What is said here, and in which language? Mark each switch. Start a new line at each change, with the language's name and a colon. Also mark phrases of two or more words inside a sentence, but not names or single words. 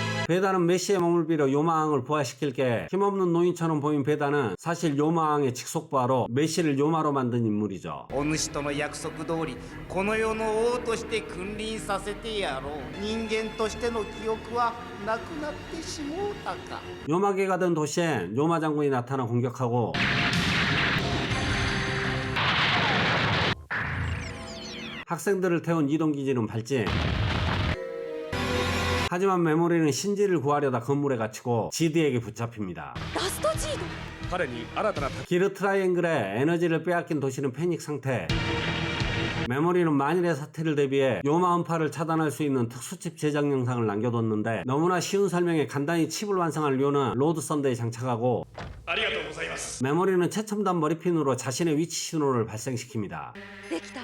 Korean: 베다는 메시의 몸을 빌어 요마왕을 부활시킬게 힘없는 노인처럼 보인 베다는 사실 요마왕의 직속부하로 메시를 요마로 만든 인물이죠.
Japanese: お主との約束通りこの世の王として君臨させてやろう。人間としての記憶はなくなってしもうたか。
Korean: 요마계가 된 도시엔 요마 장군이 나타나 공격하고 학생들을 태운 이동기지는 발진. 하지만 메모리는 신지를 구하려다 건물에 갇히고 지드에게 붙잡힙니다.
Japanese: ラストジード彼に新たな
Korean: 기르 트라이앵글에 에너지를 빼앗긴 도시는 패닉 상태. 메모리는 만일의 사태를 대비해 요마 음파를 차단할 수 있는 특수칩 제작 영상을 남겨뒀는데 너무나 쉬운 설명에 간단히 칩을 완성한 료는 로드 썬더에 장착하고
Japanese: ありがとうございます
Korean: 메모리는 최첨단 머리핀으로 자신의 위치 신호를 발생시킵니다.
Japanese: できたわ